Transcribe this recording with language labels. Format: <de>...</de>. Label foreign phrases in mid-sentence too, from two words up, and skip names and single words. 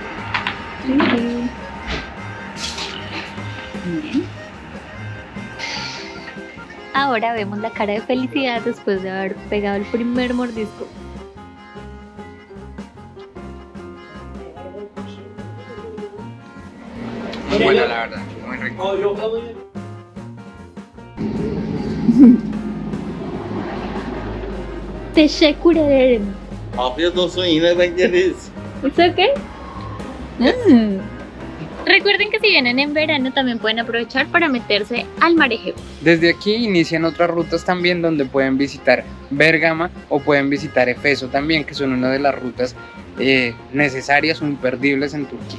<es>Ahora vemos la cara de felicidad después de haber pegado el primer mordisco. Muy buena, la verdad, muy rico.</es> <tr>Teşekkür ederim. Afiyet olsun, yine bekleriz.</tr> <en>¿It's okay?</en> <es>Recuerden que si vienen en verano también pueden aprovechar para meterse al Mar Egeo. Desde aquí inician otras rutas también donde pueden visitar Bérgama o pueden visitar Efeso también, que son una de las rutas necesarias o imperdibles en Turquía.</es>